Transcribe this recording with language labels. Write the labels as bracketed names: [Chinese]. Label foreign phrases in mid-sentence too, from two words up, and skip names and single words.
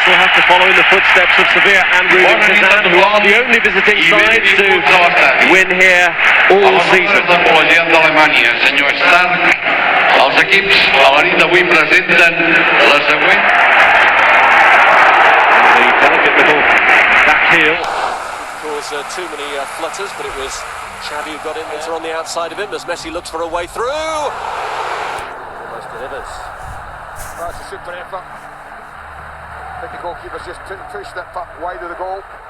[English] have to follow in the footsteps of Sevilla and Rubin Kazan, who are the only visiting sides to win here all season. [Catalan] Senyor Stark, els equips a la nit d'avui presenten la següent. [English] The delicate little back heel. Caused too many flutters, but it was Xavi who got in there on the outside of him as Messi looks for a way through. Almost delivers. That's a super effort. I think the goalkeeper's just pushed it wide of the goal.